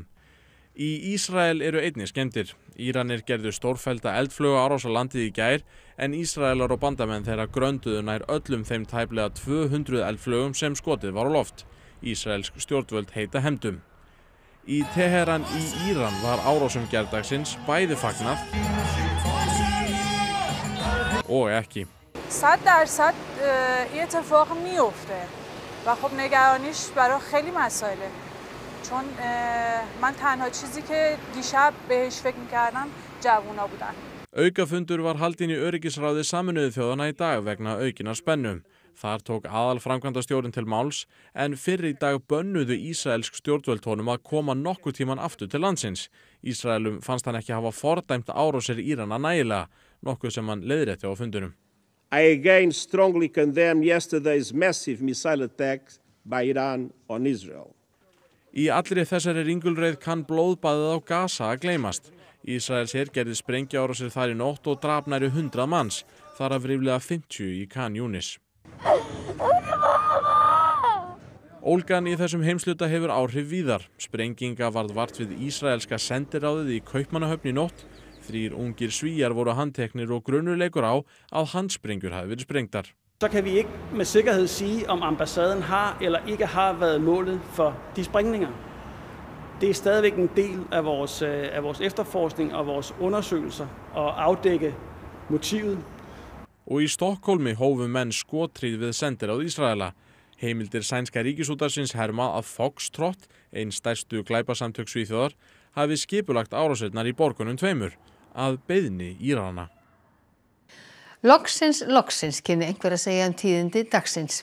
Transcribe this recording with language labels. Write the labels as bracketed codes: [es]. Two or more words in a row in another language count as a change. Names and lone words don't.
[is] Í Ísrael eru einnig skemmdir. Íranir gerðu stórfellda eldflaugaárás á landið í gær, en Ísraelar og bandamenn þeirra grönduðu nær öllum þeim tæplega 200 eldflaugum sem skotið var á loft. Ísraelsk stjórnvöld heita hefndum. Í Teheran í Íran var árásum gærdagsins bæði fagnað og ekki. [fa] 100% این اتفاق میفته و خب نگرانیش برای خیلی مسائله. چون من تنها چیزی که دیشب بهش فکر می‌کردم جوونا بودن. [is] Aukafundur var haldinn í öryggisráði Sameinuðu þjóðanna í dag vegna aukinnar spennu. Þar tók aðalframkvæmdastjórinn til máls, en fyrr í dag bönnuðu ísraelsk stjórnvöld honum að koma nokkuð tíman aftur til landsins. Ísraelum fannst hann ekki hafa fordæmt árásir Írana nægilega, nokkuð sem hann leiðrétti á fundunum. [en] I again strongly condemn yesterday's massive missile attack by Iran on Israel. [is] Í allri þessari ringulreið kann blóðbaðið á Gaza að gleymast. Ísraels her gerði sprengjuárásir þar í nótt og drap nærri 100 manns, þar af ríflega 50 í Khan Yunis. Ólgan í þessum heimshluta hefur áhrif víðar. Sprenginga varð vart við ísraelska sendiráðið í Kaupmannahöfn í nótt. 3 ungir Svíar voru handteknir og grunur leikur á að handsprengjur hafi verið sprengtar. [da] Så kan vi ikke med sikkerhed sige, om ambassaden har eller ikke har været målet for de sprængninger. Det er stadigvæk en del af vores efterforskning og vores undersøgelser at afdække motivet. [is] Og í Stokkólmi hófu menn skotríð við sendiráð Ísraela. Heimildir sænska ríkisútvarpsins herma að Foxtrot, ein stærstu glæpasamtök Svíþjóðar, hafi skipulagt árásirnar í borgunum tveimur, að beiðni Írana. Loksins kynni einhver að segja tíðindi dagsins.